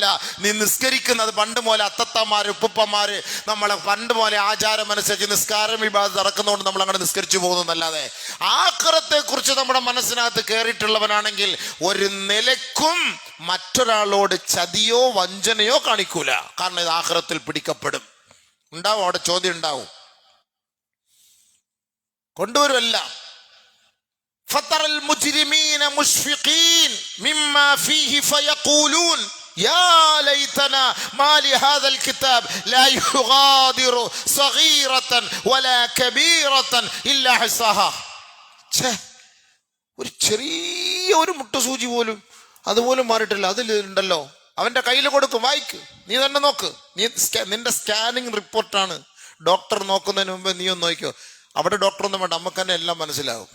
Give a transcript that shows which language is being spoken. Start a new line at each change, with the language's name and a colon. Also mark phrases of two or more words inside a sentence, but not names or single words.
Malayalam: നീ നിസ്കരിക്കുന്നത് പണ്ട് പോലെ അത്തത്തമാര് ഉപ്പുപ്പമാര് നമ്മളെ പണ്ട് പോലെ ആചാരമനുസരിച്ച് നിസ്കാരം ഇബാദത്ത് നടക്കുന്നതുകൊണ്ട് നമ്മൾ അങ്ങനെ നിസ്കരിച്ചു പോകുന്നതല്ലാതെ ആഖിറത്തെ കുറിച്ച് നമ്മുടെ മനസ്സിനകത്ത് കയറിയിട്ടുള്ളവനാണെങ്കിൽ ഒരു നിലക്കും മറ്റൊരാളോട് ചതിയോ വഞ്ചനയോ കാണിക്കൂല. കാരണം ഇത് ആഖിറത്തിൽ പിടിക്കപ്പെടും. ഉണ്ടാവും, അവിടെ ചോദ്യം ഉണ്ടാവും, കൊണ്ടുവരുമല്ല.
Arabic: فترى المجرمين مشفقين مما فيه فيقولون يا ليتنا ما لهذا الكتاب لا يغادر صغيرة ولا كبيرة إلا حصاها.
Malayalam: ഒരു ചെറിയ ഒരു മുട്ടുസൂചി പോലും അതുപോലും മാറിയിട്ടില്ല. അതിലുണ്ടല്ലോ, അവന്റെ കയ്യിൽ കൊടുക്കും, വായിക്ക്, നീ തന്നെ നോക്ക്. നിന്റെ സ്കാനിങ് റിപ്പോർട്ടാണ്. ഡോക്ടർ നോക്കുന്നതിന് മുമ്പ് നീ ഒന്ന് നോക്കിക്കോ. അവിടെ ഡോക്ടറൊന്നും വേണ്ട, നമുക്ക് തന്നെ എല്ലാം മനസ്സിലാവും.